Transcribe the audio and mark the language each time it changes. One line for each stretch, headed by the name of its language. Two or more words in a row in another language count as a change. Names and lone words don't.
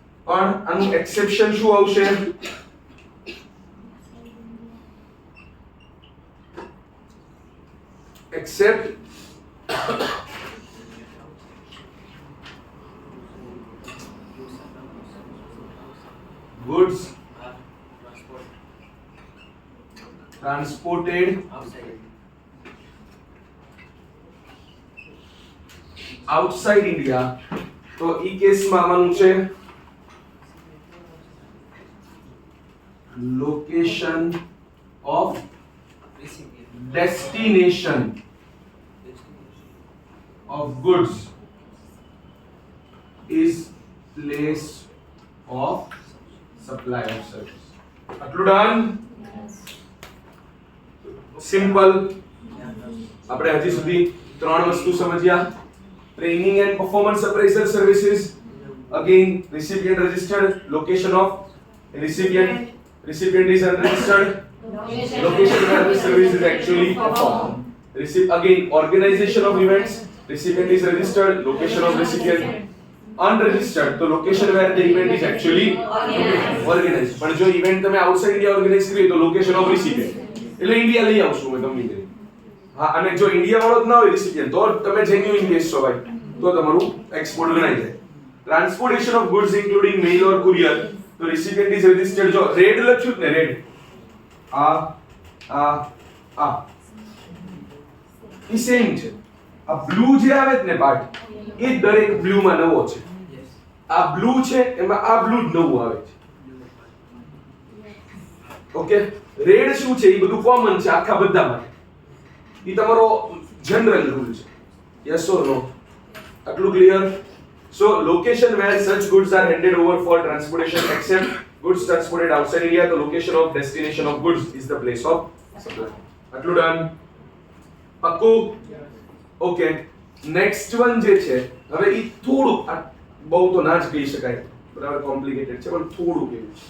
Gujarati: પણ આનું એક્સેપ્શન શું આવશે?
English: except goods transported outside India,
Gujarati: તો ઈ કેસમાં આવવાનું છે
English: location of destination of goods is place of supply of service.
Gujarati: આટલું ડન? સિમ્પલ. આપણે હજી સુધી ત્રણ વસ્તુ સમજ્યા.
English: training and performance appraisal services, again recipient registered, location of recipient is unregistered, location where the service is actually performed. Again, organization of events, recipient is registered, location of recipient unregistered, તો location where the event is actually organized.
Gujarati: પણ જો
English: event તમે outside India organize
Gujarati: કરી તો
English: location of recipient,
Gujarati: એટલે ઇન્ડિયા લઈ આવશું મેં તમને કરી. હા, અને જો ઇન્ડિયા વાળો જ ના હોય recipient તો તમે
English: genuine case
Gujarati: છો ભાઈ, તો તમારું એક્સપોર્ટ ગણાય જાય.
English: transportation of goods including mail or courier, તો recipient is registered.
Gujarati: જો રેડ લખ્યું ને, રેડ આ ઈ સેમ છે. આ બ્લુ જે આવે છે ને પાર્ટ, એ દરેક બ્લુ માં નવો છે. આ બ્લુ છે એમાં આ બ્લુ જ નવું આવે છે. ઓકે, રેડ શું છે? એ બધું કોમન છે આખા બધા માટે. ઈ તમારો
English: general rule
Gujarati: છે.
English: yes or no? આટલું clear? So location where such goods are handed over for transportation except goods transported outside India, the location of destination of goods is the place of supply.
Gujarati: આટલું ડન? પક્કું? ઓકે,
English: next one
Gujarati: જે છે, હવે ઈ થોડું બહુ તો ના જ કહી શકાય, બરાબર, કોમ્પ્લિકેટેડ છે, પણ થોડું કેવું છે.